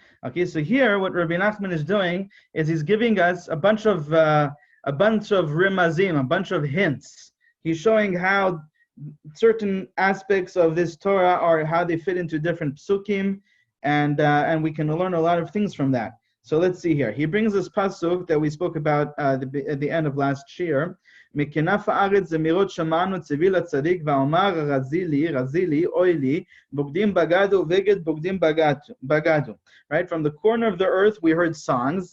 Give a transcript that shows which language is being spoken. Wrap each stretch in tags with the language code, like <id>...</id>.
<en>Okay, so here what Rabbi Nachman is doing is he's giving us a bunch of rimazim, a bunch of hints. He's showing how certain aspects of this Torah are how they fit into different psukim, and we can learn a lot of things from that. So let's see here. He brings this pasuk that we spoke about at the end of last year.</en> <he>מכנף הארץ זמירות שמענו צבי לצדיק ואומר רזי לי אוי לי בוגדים בגדו ובגד בוגדים בגדו.</he> <en>Right, from the corner of the earth we heard songs.</en>